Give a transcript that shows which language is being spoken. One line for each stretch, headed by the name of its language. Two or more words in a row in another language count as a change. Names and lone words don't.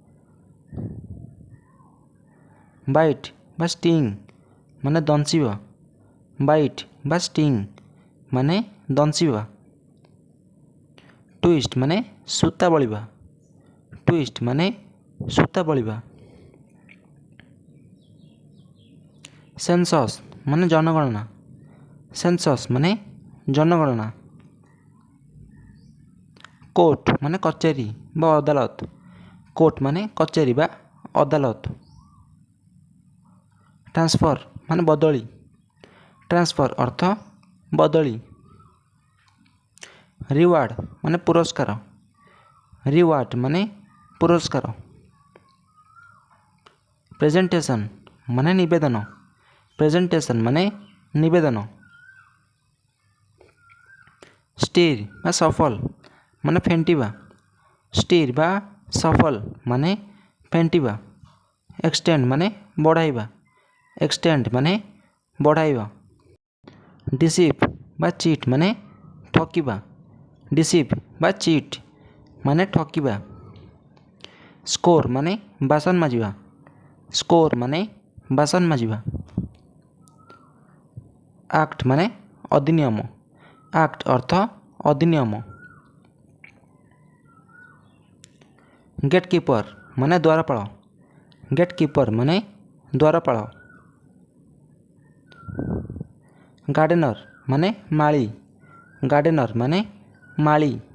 Assamese: বাইট বা ষ্টিং মানে দংশিবা, বাইট বা ষ্টিং মানে দংশিবা। টুইষ্ট মানে সূতা বলিবা, টুইষ্ট মানে সূতা বলিবা। চেন্সাছ মানে জনগণনা, চেন্সাছ মানে জনগণনা। কোৰ্ট মানে কচেৰী বা আদালত, কোৰ্ট মানে কচেৰী বা আদালত। ট্ৰান্সফাৰ মানে বদলি, ট্ৰান্সফাৰ অৰ্থ বদলি। ৰিৱাৰ্ড মানে পুৰস্কাৰ, ৰিৱাৰ্ড মানে পুৰস্কাৰ। প্ৰেজেণ্টেচন মানে নিবেদন, প্ৰেজেণ্টেচন মানে নিবেদন। ষ্টীৰ বা সফল মানে ফেণ্টিবা, ষ্টীৰ বা সফল মানে ফেণ্টিবা। এক্সটেণ্ড মানে বঢ়াইবা, এক্সটেণ্ড মানে বঢ়াইবা। ডিচিভ বা চীট মানে ঠকিবা, ডিচিভ বা চীট মানে ঠকিবা। স্কোৰ মানে বাচন মাজিবা, স্কোৰ মানে বাচন মাজিবা। এক্ট মানে অধিনিয়ম, এক্ট অৰ্থ অধিনিয়ম। গেটকীপাৰ মানে দ্বাৰপাল, গেটকীপাৰ মানে দ্বাৰপাল। গাৰ্ডেনাৰ মানে মালী, গাৰ্ডেনাৰ মানে মালী।